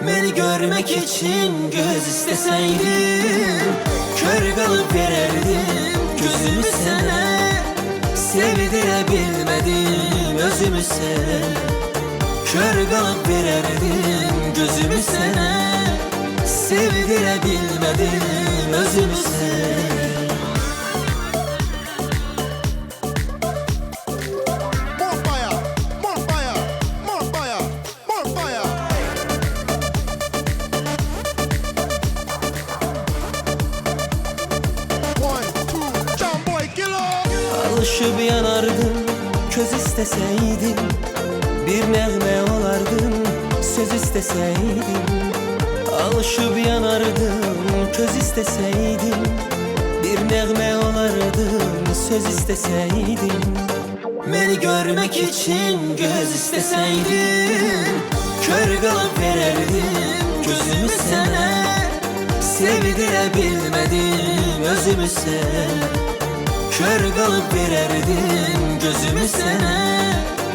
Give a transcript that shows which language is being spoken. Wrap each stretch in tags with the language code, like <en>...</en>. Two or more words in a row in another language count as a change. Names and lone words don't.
<tr>Beni görmek için göz isteseydin, kör kalıp vererdim gözümü sana. Sevdirebilmedim özümü sana, kör kalıp vererdim gözümü sana. Sevdirebilmedim özümü sana.</tr> <en>More fire, more fire, more fire, more fire. One, two, jump boy, killer.</en> <az>Alışıp yanardın köz isteseydin, bir nəğmə olardın söz isteseydin. Alışıp yanardın köz isteseydin, bir nəğmə olardın söz isteseydin.</az> <tr>Beni görmek için göz isteseydin, kör kalıp vererdim gözümü sana. Sevdirebilmedim özümü sana, kör kalıp vererdim gözümü sana.</tr>